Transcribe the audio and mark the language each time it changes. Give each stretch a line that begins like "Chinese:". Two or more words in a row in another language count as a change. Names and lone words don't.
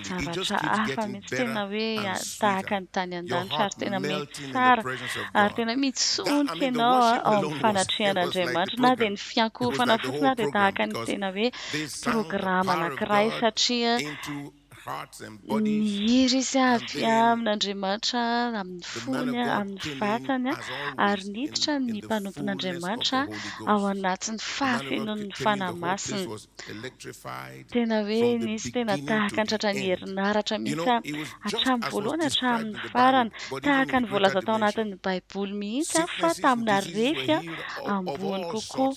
English: It just keeps getting better and sweeter. Your heart melting in the presence of God. The worship alone was like the whole program, because they sang the power of God into hearts and bodies. And
Malagasy: N'Andriamanitra amin'ny fony, amin'ny vatany, ary niditra ny mpanompon'Andriamanitra ao anatin'ny fahafenon'ny fanamasiny. Tena hoe nisy tena tahaka ny tratran'ny herinaratra mihitsy hatramin'ny voalohany hatramin'ny farany, tahaka ny voalaza tao anatin'ny Baiboly mihitsy, fa tamina arefy ambony kokoa.